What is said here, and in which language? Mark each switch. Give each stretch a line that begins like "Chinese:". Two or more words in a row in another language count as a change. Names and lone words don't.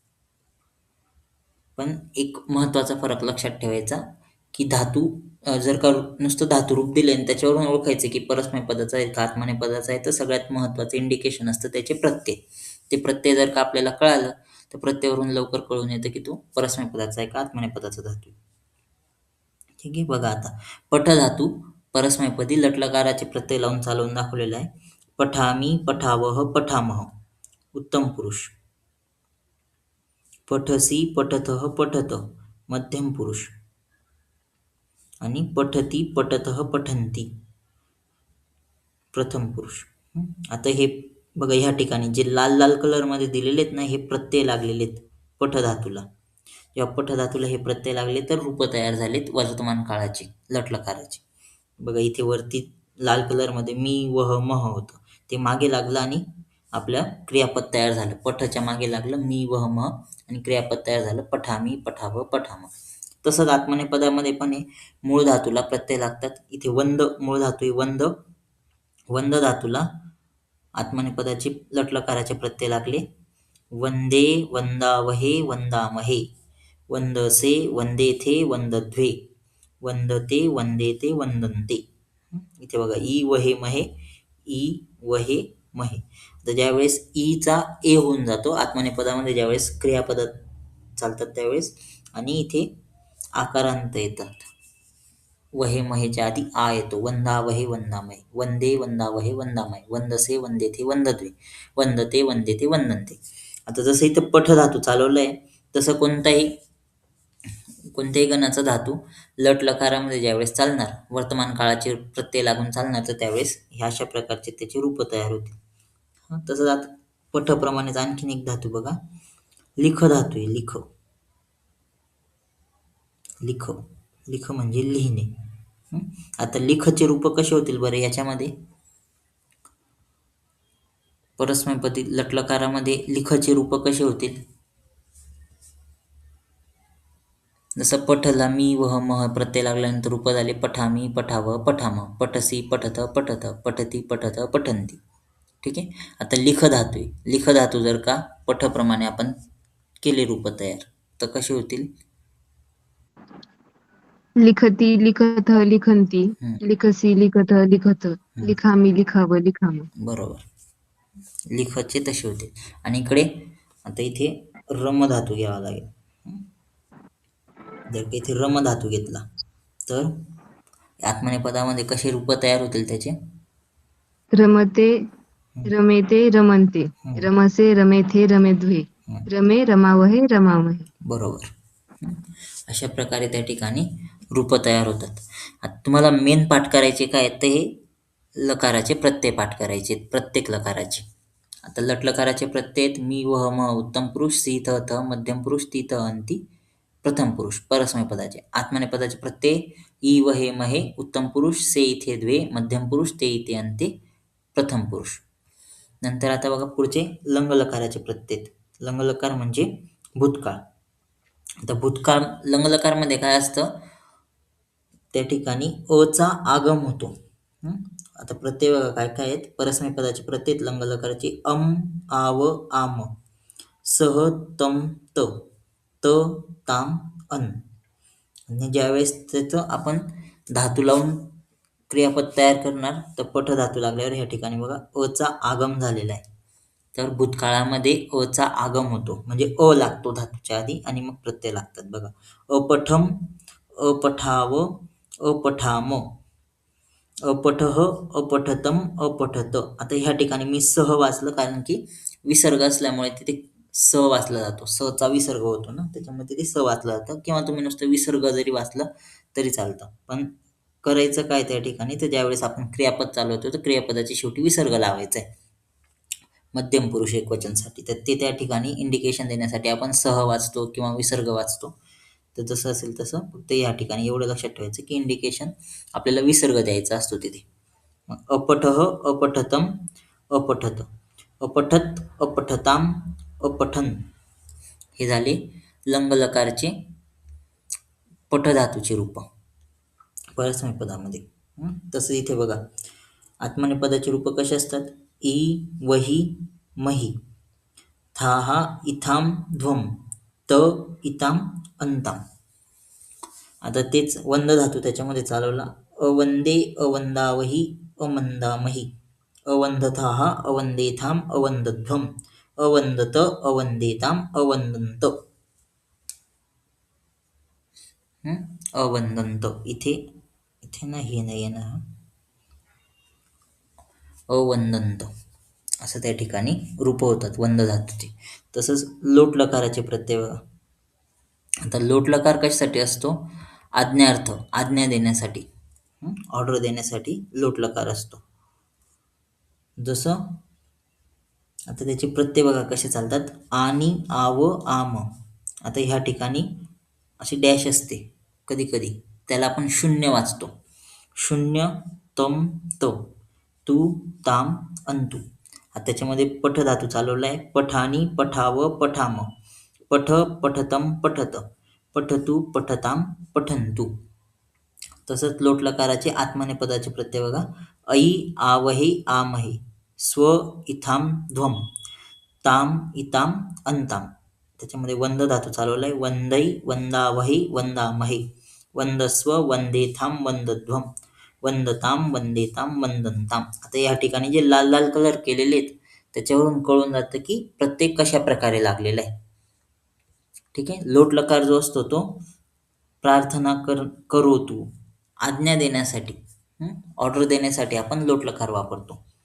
Marathi: पण एक महत्त्वाचा फरक लक्षात ठेवायचा की धातू जर का नुसतं धातुरूप दिले आणि त्याच्यावरून ओळखायचं की परस्मैपदाचा आहे का आत्मनेपदाचा आहे तर सगळ्यात महत्त्वाचं इंडिकेशन असतं त्याचे प्रत्यय. ते प्रत्यय जर का आपल्याला कळालं तर प्रत्ययावरून लवकर कळून येतं की तो परस्मैपदाचा आहे का आत्मनेपदाचा धातू. ठीक आहे. बघा आता पठधातू परस्मैपदी लट्लकाराचे प्रत्यय लावून चालवून दाखवलेला आहे.
Sanskrit: पठामी, पठावह, पठामह उत्तम पुरुष. पठसी, पठतः, पठत मध्यम पुरुष आणि पठती, पठतः, पठंती प्रथम पुरुष.
Marathi: आता हे बघा ह्या ठिकाणी जे लाल लाल कलरमध्ये दिलेले आहेत ना, हे प्रत्यय लागलेले आहेत पठधातूला. जेव्हा पठधातूला हे प्रत्यय लागले तर रूप तयार झालेत वर्तमान काळाची, लट्लकाराची. बघा इथे वरती लाल कलरमध्ये मी, वह, मह होतं. ते मागे लागलं आणि आपल्या क्रियापद तयार झालं. पठच्या मागे लागलं मी, वह, मह आणि क्रियापद तयार झालं
Sanskrit: पठामी, पठाव, पठाम.
Marathi: तसंच आत्मनेपदामध्ये पण आहे, मूळ धातूला प्रत्यय लागतात. इथे वंद मूळ धातू आहे वंद. वंद धातूला आत्मनेपदाचे लट्लकाराचे प्रत्यय लागले.
Sanskrit: वंदे, वंदावहे, वंदामहे, वंदसे, वंदेथे, वंदध्वे, वंदते, वंदेते, वंदन्ते.
Marathi: इथे बघा
Sanskrit: ई वहे महे, ई वहे महे.
Marathi: तर ज्यावेळेस ईचा ए होऊन जातो आत्मनेपदामध्ये, ज्यावेळेस क्रियापद चालतात त्यावेळेस, आणि इथे आकारांत येतात. वहे महेच्या आधी आ येतो.
Sanskrit: वंदावहे, वंदामहे, वंदे, वंदावहे, वंदामहे, वंदसे, वंदेथे, वंदद्वे, वंदते, वंदेते, वंदन्ते.
Marathi: आता जसं इथं पठधातू चालवलंय तसं कोणत्याही गणाचा धातू लट लकारामध्ये ज्यावेळेस चालणार, वर्तमान काळाचे प्रत्यय लागून चालणार, तर त्यावेळेस ह्या अशा प्रकारचे त्याचे रूप तयार होतील. तसंच आता पठप्रमाणेच आणखीन एक धातू बघा, लिख धातू आहे. लिख, लिख, लिख म्हणजे लिहिणे. आता लिखचे रूप कसे होतील बरं याच्यामध्ये? परस्मैपदी लट्लकारामध्ये लिखचे रूप कसे होतील? जसं पठला मी, वह, मह प्रत्यय लागल्यानंतर रूप झाले
Sanskrit: पठामी, पठाव, पठाम, पठसी, पठत, पठत, पठती, पठत, पठंती.
Marathi: ठीक आहे. आता लिख धातू आहे. लिख धातू जर का पठप्रमाणे आपण केले रूप तयार, तर कसे होतील?
Sanskrit: लिखती, लिखत, लिखन्ति, लिखसी, लिखत, लिखत, लिखामी, लिखाव, लिखाम.
Marathi: बरोबर. लिखचे तसे होते. आणि इकडे आता इथे रम धातू घ्यावा लागेल. जर का इथे रम धातू घेतला तर आत्मनेपदामध्ये कसे रूप तयार होतील त्याचे?
Sanskrit: रमते, रमेते, रमन्ते, रमसे, रमेथे, रमेद्वे, रमे, रमावहे, रमामहे.
Marathi: बरोबर. अशा प्रकारे त्या ठिकाणी रूप तयार होतात. आता तुम्हाला मेन पाठ करायचे काय तर हे लकाराचे प्रत्यय पाठ करायचे, प्रत्येक लकाराचे. आता लट्लकाराचे प्रत्यय आहेत मी,
Sanskrit: वह, मह उत्तम पुरुष, सी, थ, थ मध्यम पुरुष, ती, त, अंती प्रथम पुरुष
Marathi: परस्मै पदाचे. आत्मनेपदाचे प्रत्यय
Sanskrit: ई, वहे, महे उत्तम पुरुष, से, इथे, द्वे मध्यम पुरुष, ते, इथे, अंते प्रथम पुरुष.
Marathi: नंतर आता बघा पुढचे लंगलकाराचे प्रत्यय. लंगलकार म्हणजे भूतकाळ. आता भूतकाळ लंगलकारमध्ये काय असतं, त्या ठिकाणी अचा आगम होतो. आता प्रत्यय बघा काय काय आहेत. परस्मै पदाचे प्रत्यय लंगलकाराचे
Sanskrit: अम, आव, आम, सह, तम, त, त, ताम, अन.
Marathi: आणि ज्यावेळेस त्याचं आपण धातू लावून क्रियापद तयार करणार, तर पठ धातू लागल्यावर ह्या ठिकाणी बघा अचा आगम झालेला आहे. तर भूतकाळामध्ये अचा आगम होतो, म्हणजे अ लागतो धातूच्या आधी आणि मग प्रत्यय लागतात.
Sanskrit: बघा अपठम, अपठाव, अपठाम, अपठह, अपठतम, अपठत.
Marathi: आता ह्या ठिकाणी मी सह वाचलं कारण की विसर्ग असल्यामुळे तिथे स वाचला जातो. चा विसर्ग होतो ना, त्याच्यामुळे तिथे स वाचलं जातं. किंवा तुम्ही नुसतं विसर्ग जरी वाचलं तरी चालतं. पण करायचं काय त्या ठिकाणी, तर ज्यावेळेस आपण क्रियापद चालवतो तर क्रियापदाच्या शेवटी विसर्ग लावायचा आहे मध्यम पुरुष एकवचनसाठी. तर ते त्या ठिकाणी इंडिकेशन देण्यासाठी आपण सह वाचतो किंवा विसर्ग वाचतो. तर जसं असेल तसं फक्त या ठिकाणी एवढं लक्षात ठेवायचं की इंडिकेशन आपल्याला विसर्ग द्यायचा असतो तिथे.
Sanskrit: अपठह, अपठतम, अपठत, अपठत, अपठताम, अपठन.
Marathi: हे झाले लंगलकारचे पठधातूचे रूप परस्मै पदामध्ये. तसं इथे बघा आत्मनेपदाचे रूप कसे असतात.
Sanskrit: ई, वही, मही, थाहा, इथाम, ध्वम, त, इताम, अंताम.
Marathi: आता तेच वंद धातू त्याच्यामध्ये चालवला.
Sanskrit: अवंदे, अवंदावही, अमंदामही, अवंदथाहा, अवंदेथाम, अवंदध्वम, अवंदत, अवंदेताम, अवंदंत, अवंदंत.
Marathi: इथे नाही येणार, अवंदंत असं त्या ठिकाणी रूप होतात वंद धातूचे. तसंच लोट लकाराचे प्रत्यय बघा. आता लोट लकार कशासाठी असतो? आज्ञार्थ, आज्ञा देण्यासाठी, ऑर्डर देण्यासाठी लोट लकार असतो. जसं आता त्याचे प्रत्यय बघा कसे चालतात.
Sanskrit: आणि, आव, आम.
Marathi: आता ह्या ठिकाणी अशी डॅश असते कधी कधी, त्याला आपण शून्य वाचतो.
Sanskrit: शून्य, तम, त, तू, ताम, अंतू.
Marathi: आता त्याच्यामध्ये पठ धातू चालवला आहे.
Sanskrit: पठानी, पठाव, पठाम, पठ, पठतम, पठत, पठतू, पठताम, पठंतू.
Marathi: तसंच लोट लकाराचे आत्मनेपदाचे प्रत्यय बघा.
Sanskrit: ऐ, आवहे, आमहे, स्व, इथाम, ध्वम, ताम, इताम, अंताम.
Marathi: त्याच्यामध्ये वंद धातू चालवला आहे.
Sanskrit: वंदै, वंदावहे, वंदामहे, वंदस्व, वंदेथाम, वंदध्वम, वंदताम, वंदेताम, वंदनताम.
Marathi: आता या ठिकाणी जे लाल लाल कलर केलेले आहेत त्याच्यावरून कळून जातं की प्रत्येक कशा प्रकारे लागलेला आहे. ठीक आहे. लोट लकार जो असतो तो प्रार्थना करो तू, आज्ञा देण्यासाठी, ऑर्डर देण्यासाठी आपण लोट लकार वापरतो.